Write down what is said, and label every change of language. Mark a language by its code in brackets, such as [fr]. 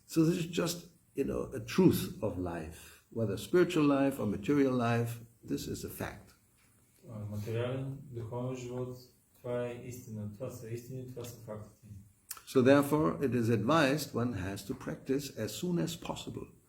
[en] So this is just, a truth of life, whether spiritual life or material life. This is a fact. [bg] Материален, духовен живот, това е истина. Това са истини, това са фактите. [en] So therefore, it is advised one has to practice as soon as possible.